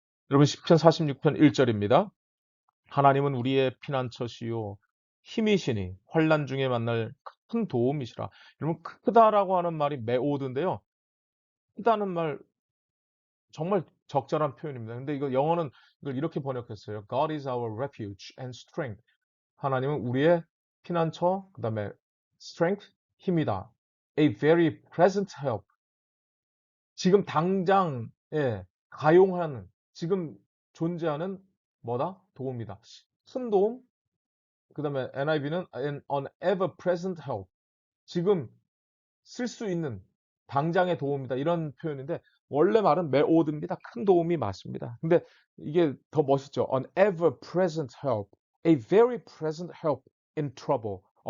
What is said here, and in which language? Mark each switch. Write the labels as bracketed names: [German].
[Korean] 여러분, 시편 46편 1절입니다. 하나님은 우리의 피난처시요 힘이시니 환난 중에 만날 큰 도움이시라. 여러분, 크다라고 하는 말이 메오드인데요. 크다는 말 정말 적절한 표현입니다. 근데 이거 영어는 이걸 이렇게 번역했어요. [English] God is our refuge and strength. [Korean] 하나님은 우리의 피난처, 그다음에 strength, 힘이다. [English] A very present help. [Korean] 지금 당장 가용하는, 지금 존재하는 뭐다? 도움이다. 큰 도움, 그다음에 NIV는 [English] an ever present help. [Korean] 지금 쓸 수 있는 당장의 도움이다. 이런 표현인데 원래 말은 메오드입니다. 큰 도움이 맞습니다. 근데 이게 더 멋있죠. [English] An ever present help. A very present help in trouble.